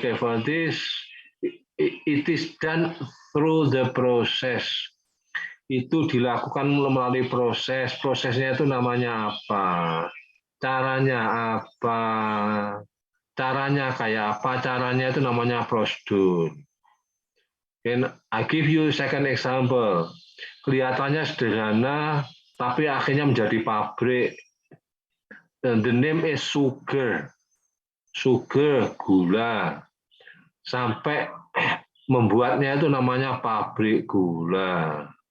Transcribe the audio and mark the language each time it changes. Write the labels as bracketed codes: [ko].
[en] Okay, for this. It is done through the process. [id] itu dilakukan melalui proses. Prosesnya itu namanya apa? Caranya apa? Caranya kayak apa? Caranya itu namanya prosedur. [en] And I give you second example. [id] Kelihatannya sederhana, tapi akhirnya menjadi pabrik. [en] And the name is sugar. Sugar, gula. [id] Sampai membuatnya itu namanya pabrik gula.